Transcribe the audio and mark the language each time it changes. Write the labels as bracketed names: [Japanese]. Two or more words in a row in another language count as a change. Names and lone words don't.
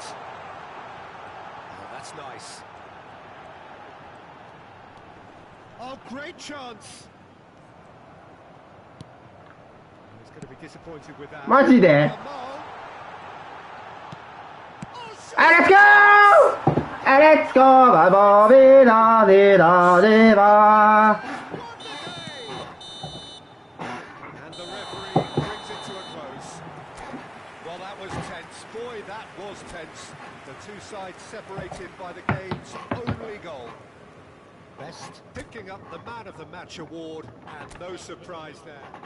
[English] Oh, that's nice. Oh, great chance. He's going to be disappointed with that. [Japanese] マジで [English] Oh, Let's go! Let's go! Ba ba da de da de ba. And the referee brings it to a close. Well, that was tense. Boy, that was tense. The two sides separated by the game's only goal. Best picking up the Man of the Match award, and no surprise there.